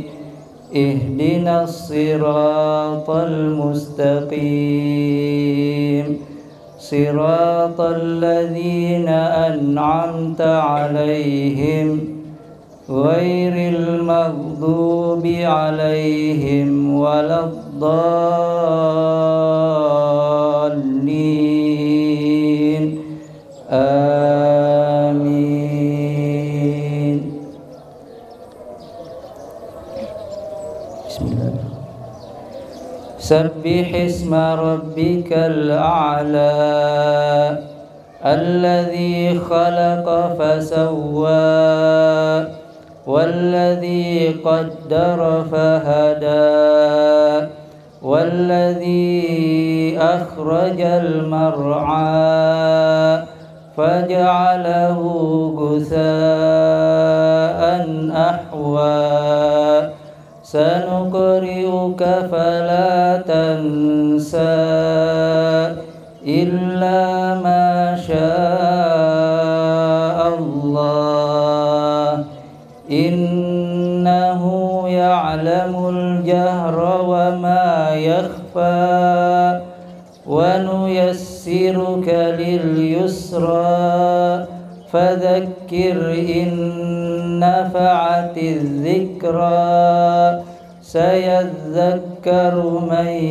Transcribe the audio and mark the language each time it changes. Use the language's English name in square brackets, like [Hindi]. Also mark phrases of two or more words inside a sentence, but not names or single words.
[Arabic] اهدنا الصراط المستقيم صراط الذين أنعمت عليهم غير المغضوب عليهم ولا الضالين. Amin. Bismillahirrahmanirrahim. سبح اسم ربك الأعلى, الذي خلق فسوى والذي قدر فهدى والذي أخرج المرعى فجعله غثاء أحوى. سنقرئك فلا تنسى إلا ما شاء الله. إنه يعلم الجهر وما يخفى ونيسرك لليسرى فذكر إن نفعت الذكرى سيذكر من